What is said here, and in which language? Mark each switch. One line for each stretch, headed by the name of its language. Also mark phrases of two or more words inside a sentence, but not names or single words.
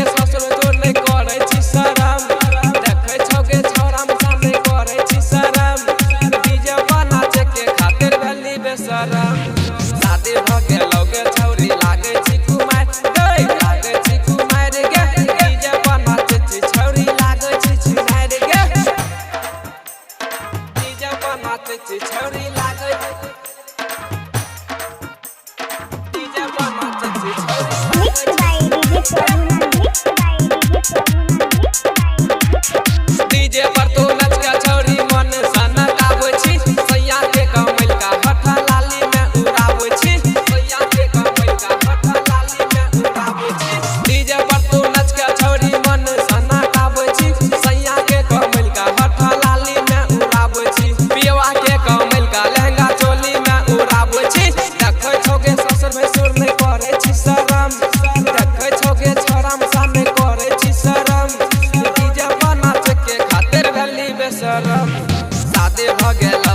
Angika: ससुर तोर नै करै छी शरम देखै छौ गे छौरा सामने करै छी शरम डीजे पर नाचे के खातिर भेली बेशरम शादी भ गेलौ गे छौरी लागे छी कुमार गे लागे छी कुमार गे डीजे पर नाचे छौरी लागे छी नार गे डीजे पर नाचे छौरी लागे डीजे पर नाचे छौरी
English: mixed by DJ Prabhu, mixed by DJ Prabhu, mixed by
Angika: डीजे पर तू नच के छौरी मन सनक आबै छी सैया के कमल का हठा लाली में उड़ाबै छी सैया के कमल का हठा लाली में उड़ाबै छी डीजे पर तू नच के छौरी मन सनक आबै छी सैया के कमल का हठा लाली में उड़ाबै छी पियवा के कमल का लहंगा चोली में उड़ाबै छी देखै छौ गे ससुर भैसुर नै करै छी शरम देखै छौ गे छोरा सामने करै छी शरम डीजे पर नाच के खातिर भेली बेशरम शादी भ गेल